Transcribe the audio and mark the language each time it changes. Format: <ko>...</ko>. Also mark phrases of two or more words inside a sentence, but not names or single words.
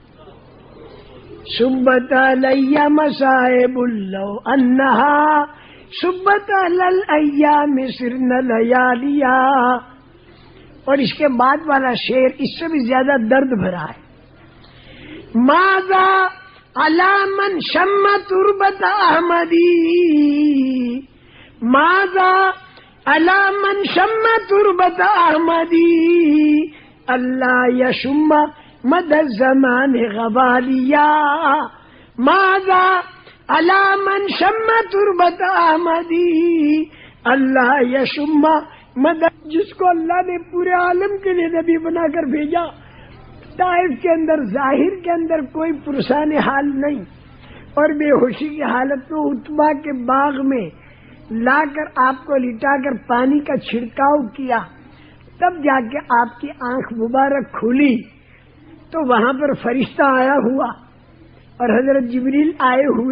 <ar>سبت علیہ مصائب لو انہا، سبت علی الایام سرن لیالیا.</ar> <ur>اور اس کے بعد والا شعر اس سے بھی زیادہ درد بھرا ہے.</ur> <ar>ماذا علی من شم تربت احمدی، ماذا علی من شم تربت احمدی، اللہ یشم مد الزمان غوالیا. ماذا علی من شم تربت احمدی، اللہ یشم مد.</ar> <ur>جس کو اللہ نے پورے عالم کے لیے نبی بنا کر بھیجا، طائف کے اندر ظاہر کے اندر کوئی پرسان حال نہیں، اور بے ہوشی کی حالت میں اتبا کے باغ میں لا کر آپ کو لٹا کر پانی کا چھڑکاؤ کیا، تب جا کے آپ کی آنکھ مبارک کھلی تو وہاں پر فرشتہ آیا ہوا اور حضرت جبریل آئے ہوئے.</ur>